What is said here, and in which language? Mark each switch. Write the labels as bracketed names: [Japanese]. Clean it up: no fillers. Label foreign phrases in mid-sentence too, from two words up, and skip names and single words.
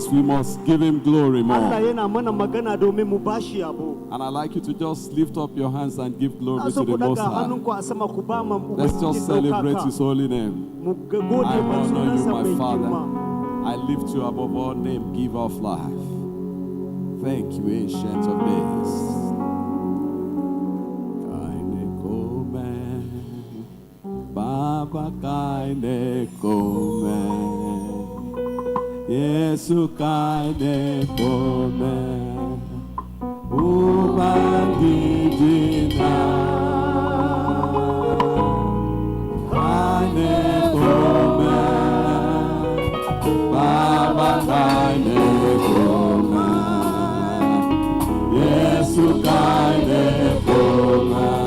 [English] We must give Him glory more. And I'd like you to just lift up your hands and give glory to the Most High. Let's just celebrate His holy name. I honor you, my Father. I lift you above all name, giver of life. Thank you, Ancient of Days. [Hausa] Baba kaine kome, Yesu kaine kome, ubangijina kaine kome, Baba kaine kome, Yesu kaine kome.